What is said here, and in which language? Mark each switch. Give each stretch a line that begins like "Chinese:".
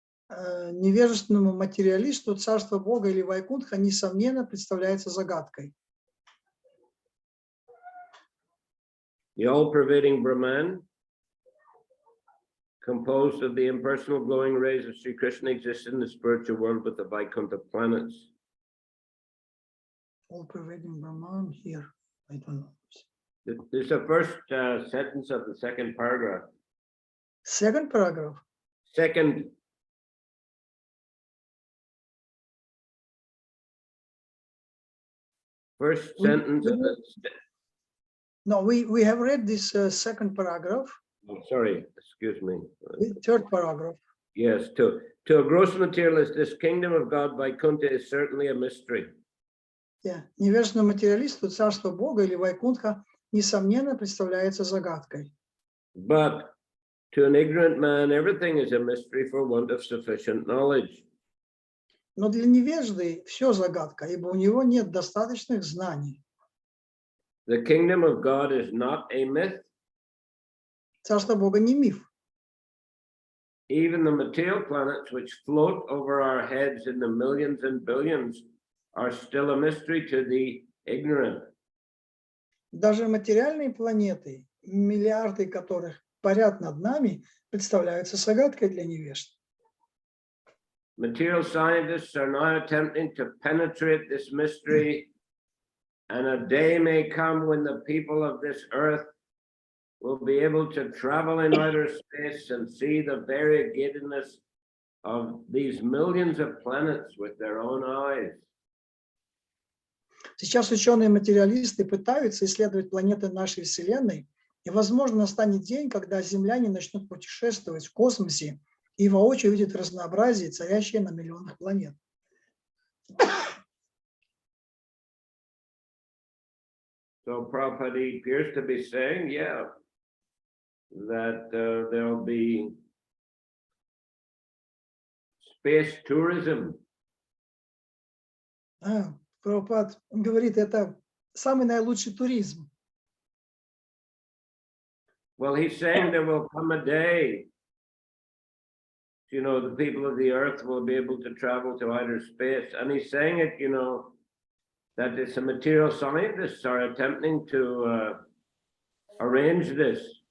Russian: Невежественному материалисту царство Бога или Вайкунтха несомненно представляется загадкой.
English: The all-pervading Brahman, composed of the impersonal glowing rays of Sri Krishna, exists in the spiritual world with the Vaikuntha planets. All-pervading Brahman here, I don't know. This is the first sentence of the second paragraph. Second paragraph? Second. First sentence of the... No, we have read this second paragraph. Oh, sorry, excuse me. Third paragraph. Yes, to a gross materialist, this kingdom of God, Vaikuntha, is certainly a mystery. Yeah.
Russian: Невежественному материалисту царство Бога или Вайкунтха несомненно представляется загадкой.
English: But to an ignorant man, everything is a mystery for want of sufficient knowledge.
Russian: Но для невежды все загадка, ибо у него нет достаточных знаний.
English: The kingdom of God is not a myth.
Russian: Царство Бога не миф.
English: Even the material planets which float over our heads in the millions and billions are still a mystery to the ignorant.
Russian: Даже материальные планеты, миллиарды которых парят над нами, представляются загадкой для невежд.
English: Material scientists are now attempting to penetrate this mystery, and a day may come when the people of this earth will be able to travel in outer space and see the variegatedness of these millions of planets with their own eyes.
Russian: Сейчас ученые-материалисты пытаются исследовать планеты нашей Вселенной, и, возможно, настанет день, когда земляне начнут путешествовать в космосе и воочию увидят разнообразие, царящее на миллионах планет.
English: So Prabhupada appears to be saying, yeah, that there'll be space tourism.
Russian: Прабхупад говорит, это самый наилучший туризм.
English: Well, he's saying there will come a day, the people of the earth will be able to travel to outer space. And he's saying it, that it's the material scientists are attempting to arrange this.